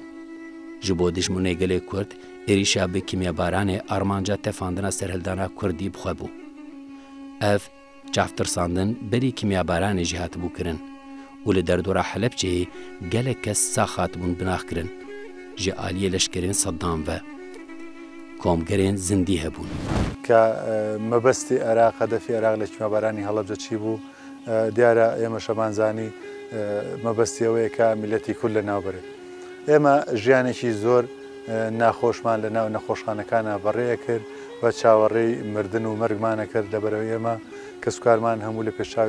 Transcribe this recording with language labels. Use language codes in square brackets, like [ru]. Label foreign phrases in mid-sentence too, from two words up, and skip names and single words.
[ku] Ji bo dijminê gelê Kurd êrîşa bi kimyabaranê armanca tefandina serhildana Kurdî bixwe bû. Ev çavtirsandin berî kimyabaranê jî hatibû kirin. û li derdora Helepçeyê gelek kes sax hatibûn binaxkirin ji aliyê leşkerên Seddam ve komgerên zindî hebûn. [ckb] کە مەبەستی عێراق هەدەفی عێراق لە کیمیابارانی هەڵەبجە چی بوو دیارە ئێمە شەمانزانی مەبەستی ئەوەیە کە میلەتی کورد لە ناوبرێت. ئێمە ژیانێکی زۆر ناخۆشمان لە ناو نەخۆشخانەکانە بەڕێیە کرد بە چاوەڕێی مردن و مەرگمانە کرد لەبەرەوەی ئێمە کە سوکارمان هەموو لە پێشاوی